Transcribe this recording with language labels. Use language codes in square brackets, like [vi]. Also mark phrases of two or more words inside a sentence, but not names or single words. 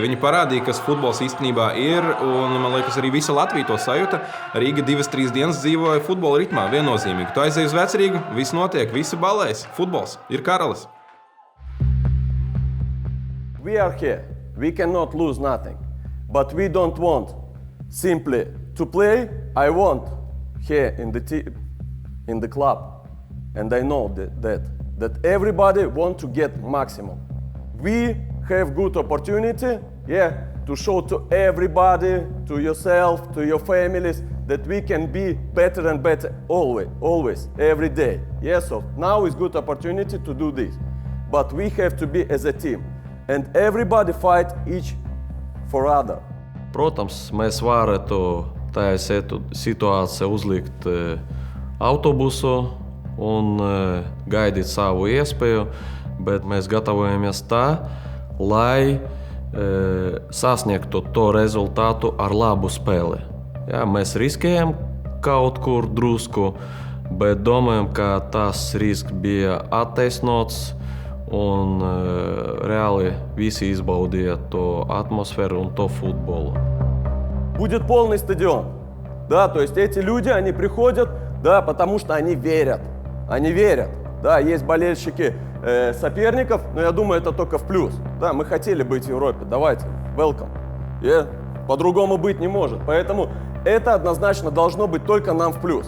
[lv] Viņi parādīja, kas futbols īstenībā ir, un man liekas, arī visa Latvija to sajūta. Rīga 2-3 dienas dzīvoja futbola ritmā, viennozīmīgi. Tu aizej uz Vecrīgu, viss notiek, visi balēs. Futbols ir karalis. [en] We are here. We cannot lose nothing. But we don't want simply to play. I want here in the club. And I know that everybody want to get maximum. We have good opportunity, to show to everybody, to yourself, to your families, that we can be better and better always, every day. So now is good opportunity to do this. But we have to be as a team. And everybody fight each for other. [lv] Protams, mēs varētu tajā situācijā uzlikt autobusu un gaidīt savu iespēju. Bet mēs gatavojamies tā, lai sasniegtu to rezultātu ar labu spēli. Mēs riskējam kaut kur drusku, bet domājam, ka tas risks bija attaisnots un реально visi izbaudīja to атмосферу un to футболу. [ru] Будет полный стадион. Да, то есть эти люди, они приходят, да, потому что они верят. Они верят. Да, есть болельщики соперников, но я думаю, это только в плюс. Да, мы хотели быть в Европе, давайте, welcome. По-другому быть не может, поэтому это однозначно должно быть только нам в плюс.